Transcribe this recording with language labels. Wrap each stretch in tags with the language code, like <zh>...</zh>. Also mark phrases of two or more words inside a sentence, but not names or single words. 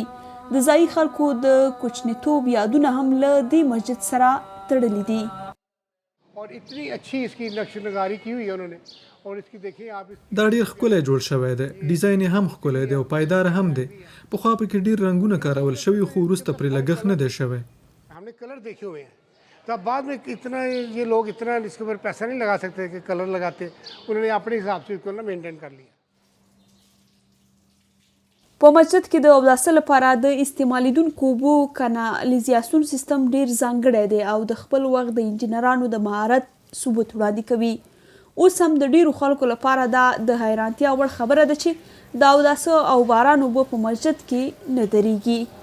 <ps>د ځایي خلکو د کوچنیتوب یادونه هم له دې مسجد سره تړلي دي. دا ډېر ښکلی جوړ شوی دی. ډیزاین یې هم ښکلی دی او پایدار هم دی. پخوا پکې ډېر رنګونه کارول شوي خو وروسته پرې لګښت نه دی شوی.</ps> <hi>तब बाद में इतना ये लोग इतना इसके ऊपर पैसा नहीं लगा सकते कि कलर लगाते, उन्होंने अपने हिसाब से इसको ना मेंटेन कर लिया.</hi> <ps>په مسجد کې د اوداسه لپاره د استعمالیدونکو اوبو کانالیزاسیون سیستم ډیر ځانګړی دی او د خپل وخت د انجینرانو د مهارت ثبوت وړاندې کوي. اوس هم د ډیرو خلکو لپاره دا د حیرانتیا وړ خبره ده چې د اوداسه او باران اوبه په مسجد کې نه درېږي.</ps>